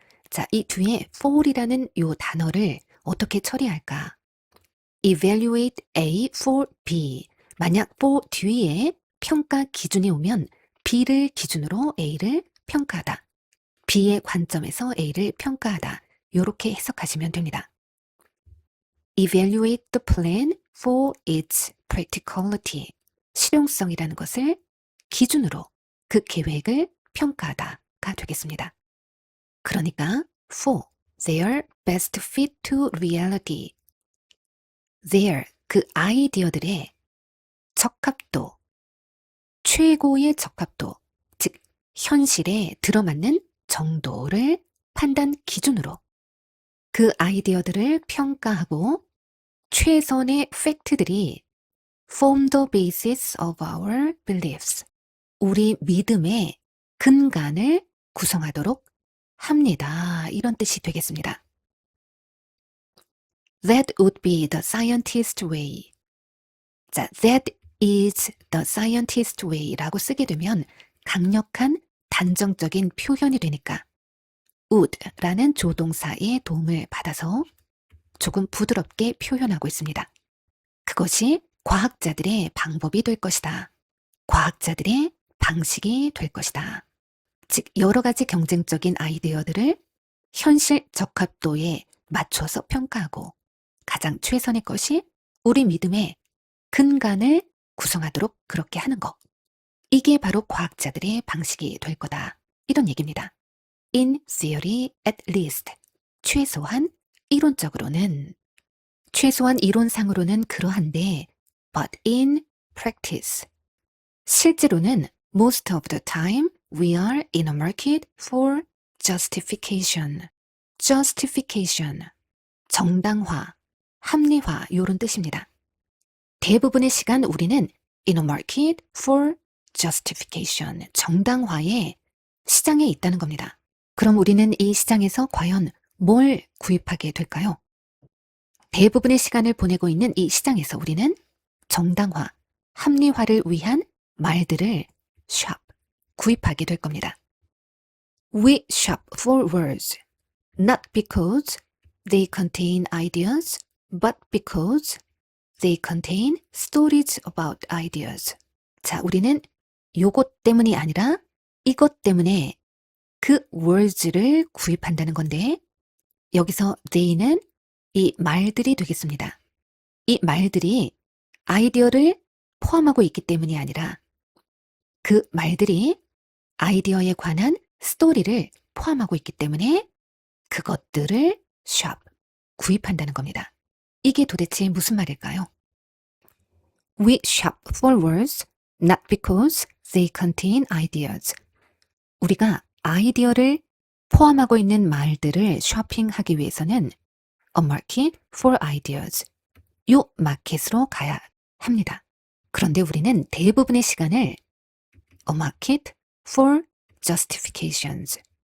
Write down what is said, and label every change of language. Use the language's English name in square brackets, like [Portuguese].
[Korean] 자, 이 뒤에 for이라는 요 단어를 어떻게 처리할까? [English] evaluate A for B. [Korean] 만약 for 뒤에 평가 기준이 오면 B를 기준으로 A를 평가하다. B의 관점에서 A를 평가하다. 요렇게 해석하시면 됩니다. [English] evaluate the plan for its practicality. [Korean] 실용성이라는 것을 기준으로 그 계획을 평가하다가 되겠습니다. 그러니까 [English] for their best fit to reality. [Korean] their 그 아이디어들의 적합도, 최고의 적합도, 즉 현실에 들어맞는 정도를 판단 기준으로 그 아이디어들을 평가하고 최선의 팩트들이 [English] form the basis of our beliefs. [Korean] 우리 믿음의 근간을 구성하도록 합니다. 이런 뜻이 되겠습니다. [English] That would be the scientist way. [Korean] 자, [English] that is the scientist way [Korean] 라고 쓰게 되면 강력한 단정적인 표현이 되니까 would라는 조동사의 도움을 받아서 조금 부드럽게 표현하고 있습니다. 그것이 과학자들의 방법이 될 것이다. 과학자들의 방식이 될 것이다. 즉 여러 가지 경쟁적인 아이디어들을 현실 적합도에 맞춰서 평가하고 가장 최선의 것이 우리 믿음의 근간을 구성하도록 그렇게 하는 것. 이게 바로 과학자들의 방식이 될 거다. 이런 얘기입니다. [English] In theory at least. [Korean] 최소한 이론적으로는, 최소한 이론상으로는 그러한데 [English] but in practice. [Korean] 실제로는 [English] most of the time we are in a market for justification. justification. [Korean] 정당화, 합리화 요런 뜻입니다. 대부분의 시간 우리는 [English] in a market for justification. [Korean] 정당화의 시장에 있다는 겁니다. 그럼 우리는 이 시장에서 과연 뭘 구입하게 될까요? 대부분의 시간을 보내고 있는 이 시장에서 우리는 정당화, 합리화를 위한 말들을 shop, 구입하게 될 겁니다. [English] We shop for words, not because they contain ideas, but because they contain stories about ideas. [Korean] 자, 우리는 요것 때문이 아니라 이것 때문에 그 words를 구입한다는 건데 여기서 they는 이 말들이 되겠습니다. 이 말들이 아이디어를 포함하고 있기 때문이 아니라 그 말들이 아이디어에 관한 스토리를 포함하고 있기 때문에 그것들을 shop, 구입한다는 겁니다. 이게 도대체 무슨 말일까요? [English] We shop for words not because they contain ideas. [Korean] 우리가 아이디어를 포함하고 있는 말들을 쇼핑하기 위해서는 [English] a market for ideas. [Korean] 요 마켓으로 가야 합니다. 그런데 우리는 대부분의 시간을 [English] a market for justifications.